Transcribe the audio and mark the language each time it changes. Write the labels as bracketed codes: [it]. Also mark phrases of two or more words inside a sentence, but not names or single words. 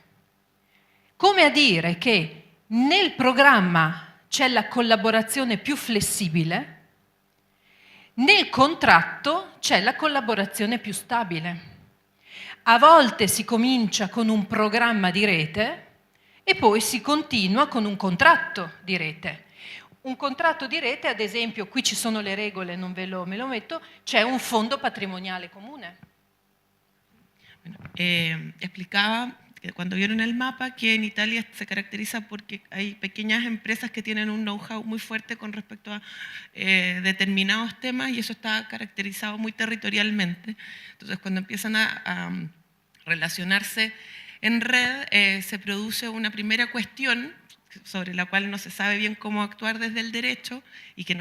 [it] Come a dire che nel programma c'è la collaborazione più flessibile, nel contratto c'è la collaborazione più stabile. A volte si comincia con un programma di rete e poi si continua con un contratto di rete. Un contratto di rete, ad esempio, qui ci sono le regole, non me lo metto, c'è un fondo patrimoniale comune. [es] Explicaba que cuando vieron el mapa que en Italia se caracteriza porque hay pequeñas empresas que tienen un know-how muy fuerte con respecto a determinados temas y eso está caracterizado muy territorialmente. Entonces, cuando empiezan a relacionarse en red, se produce una primera cuestión sobre la cual no se sabe bien cómo actuar desde el derecho y que